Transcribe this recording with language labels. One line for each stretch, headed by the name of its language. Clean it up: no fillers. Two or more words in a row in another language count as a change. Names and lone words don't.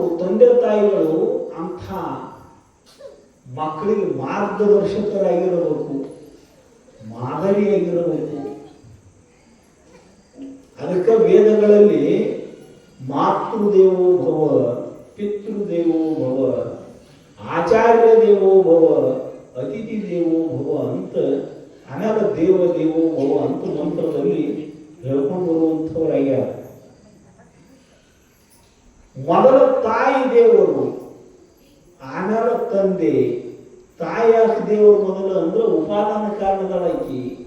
Kannada: ತಂದೆ ತಾಯಿಗಳು ಅಂಥ ಮಕ್ಕಳಿಗೆ ಮಾರ್ಗದರ್ಶಕರಾಗಿರಬೇಕು, ಮಾದರಿಯಾಗಿರಬೇಕು. ಅದಕ್ಕೆ ವೇದಗಳಲ್ಲಿ
Sanskrit: ಮಾತೃದೇವೋ ಭವ, ಪಿತೃದೇವೋ ಭವ, ಆಚಾರ್ಯ ದೇವೋ ಭವ, ಅತಿಥಿ ದೇವೋ ಭವ
Kannada: ಅಂತ, ಆಮೇಲೆ
Sanskrit: ದೇವ ದೇವೋ ಭವ
Kannada: ಅಂತ ಮಂತ್ರದಲ್ಲಿ ಹೇಳ್ಕೊಂಡು ಬರುವಂಥವ್ರಾಗ್ಯಾರ. ಮೊದಲ ತಾಯಿ ದೇವರು, ಆಮೇಲೆ ತಂದೆ. ತಾಯಿ ಯಾಕೆ ದೇವರು ಮೊದಲು ಅಂದ್ರೆ ಉಪಾದಾನ ಕಾರಣಗಳಾಕಿ.